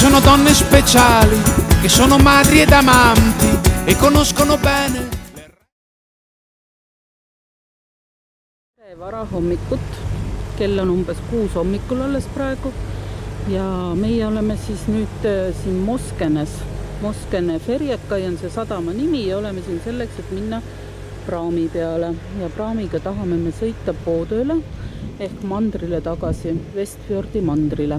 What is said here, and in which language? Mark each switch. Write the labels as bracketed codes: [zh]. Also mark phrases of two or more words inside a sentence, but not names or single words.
[it] donne speciali che sono madri ed amanti e conoscono bene. [et] Varahommikut, kell on umbes 6 hommikul alles praegu ja meie oleme siis nüüd siin Moskenes. Moskene Ferjekai on see sadama nimi ja oleme siin selleks, et minna praami peale ja praamiga tahame me sõita Poodööle ehk mandrile tagasi, Vestfjordi mandrile.